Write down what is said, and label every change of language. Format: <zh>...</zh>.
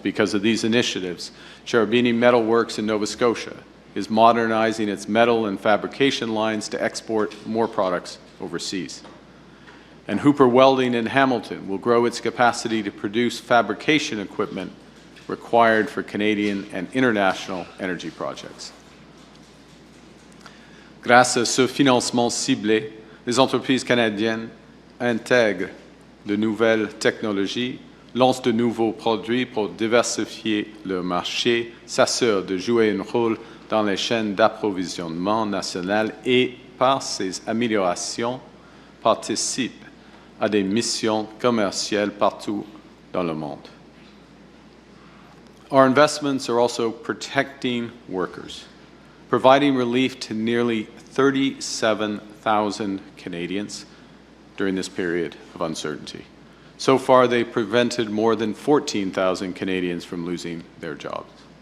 <en>Because of these initiatives, Cherubini Metal Works in Nova Scotia is modernizing its metal and fabrication lines to export more products overseas. And Hooper Welding in Hamilton will grow its capacity to produce fabrication equipment required for Canadian and international energy projects.</en> <fr>Grâce à ce financement ciblé, les entreprises canadiennes intègrent de nouvelles technologies, lancent de nouveaux produits pour diversifier leur marché, s'assurent de jouer un rôle dans les chaînes d'approvisionnement nationales et, par ces améliorations, participent à des missions commerciales partout dans le monde.</fr> <en>Our investments are also protecting workers, providing relief to nearly 37,000 Canadians during this period of uncertainty. So far, they've prevented more than 14,000 Canadians from losing their jobs.</en>